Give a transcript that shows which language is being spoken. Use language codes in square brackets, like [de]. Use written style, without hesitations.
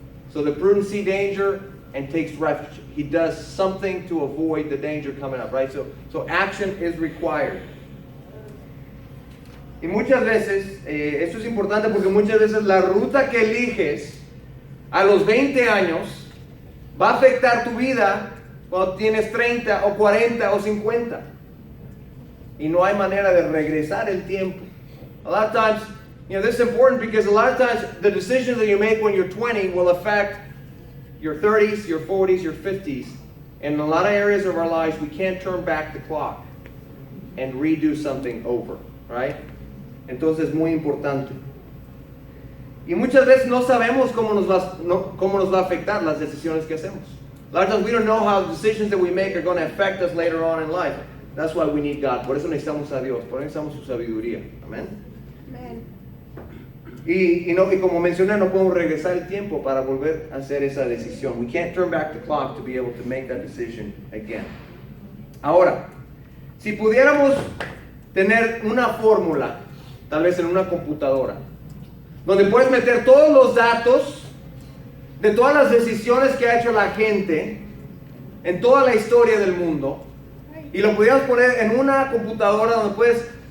[en] So the prudent see danger and takes refuge. He does something to avoid the danger coming up, right? So action is required. [es] Y muchas veces, esto es importante porque muchas veces la ruta que eliges a los 20 años va a afectar tu vida cuando tienes 30 o 40 o 50. Y no hay manera de regresar el tiempo. [en] A lot of times, this is important because a lot of times the decisions that you make when you're 20 will affect your 30s, your 40s, your 50s. And in a lot of areas of our lives, we can't turn back the clock and redo something over, right? [es] Entonces es muy importante. Y muchas veces no sabemos cómo nos va a afectar las decisiones que hacemos. [en] A lot of times we don't know how the decisions that we make are going to affect us later on in life. That's why we need God. [es] Por eso necesitamos a Dios. Por eso necesitamos su sabiduría. Amén. Y como mencioné, no podemos regresar el tiempo para volver a hacer esa decisión. [en] We can't turn back the clock to be able to make that decision again. [es] Ahora, si pudiéramos tener una fórmula, tal vez en una computadora, donde puedes meter todos los datos de todas las decisiones que ha hecho la gente en toda la historia del mundo, y lo pudieras poner en una computadora donde puedes